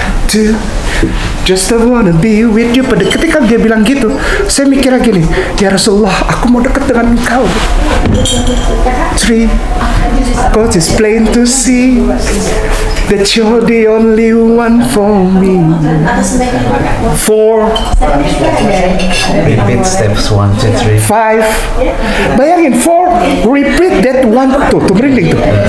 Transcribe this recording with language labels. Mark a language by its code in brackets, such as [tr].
[en] Two, just I wanna be with you. [id] Pada ketika dia bilang gitu, saya mikirnya gini, ya Rasulullah, aku mau dekat dengan engkau. [en] Three, cause it's plain to see that you're the only one for me. Four, Repeat steps 1, 2, 3. five, [id] bayangin, [en] four, repeat that one, [id] tuh merinding tuh.